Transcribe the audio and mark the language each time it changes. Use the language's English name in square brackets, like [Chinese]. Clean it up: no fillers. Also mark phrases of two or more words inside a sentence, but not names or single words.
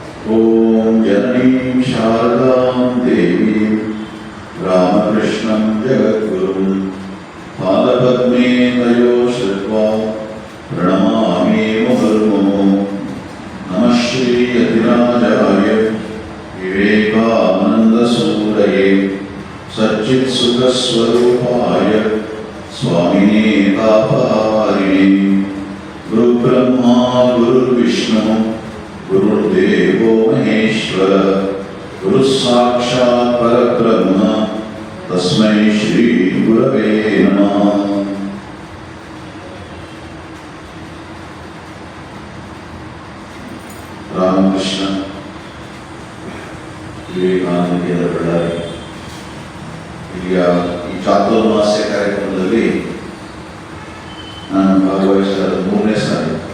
[Sanskrit] ಓಂ ಜನನೀಂ ಶಾರದಾಂ ದೇವೀಂ ರಾಮಕೃಷ್ಣಂ ಜಗದ್ಗುರುಂ ಪಾದಪದ್ಮೇ ತಯೋ ಶ್ರುತ್ವಾ ಪ್ರಣಮಾಮಿ ಮುಹುರ್ಮುಹುಃ. ನಮಃ ಶ್ರೀ ಯತಿರಾಜಾಯ ವಿವೇಕಾನಂದಸೂರಯೇ ಸಚ್ಚಿತ್ಸುಖಸ್ವರೂಪಾಯ ಸ್ವಾಮಿನೇ ತಾಪಹಾರಿಣೇ. ಗುರುಬ್ರಹ್ಮಾ ಗುರುರ್ವಿಷ್ಣು ಗುರುರ್ದೇವೋ ಮಹೇಶ್ವರ ಗುರುಃ ಸಾಕ್ಷಾತ್ ಪರಬ್ರಹ್ಮ ತಸ್ಮೈ ಶ್ರೀ ಗುರವೇ ನಮಃ. [Kannada] ರಾಮಕೃಷ್ಣ ವಿವೇಕಾನಂದ ಕೇಂದ್ರ ಬಳ್ಳಾರಿ ಈಗ ಈ ಚಾತುರ್ಮಾಸ್ಯ ಕಾರ್ಯಕ್ರಮದಲ್ಲಿ ನಾನು ಭಾಗವಹಿಸಿದ 3ನೇ ಸಾರಿ.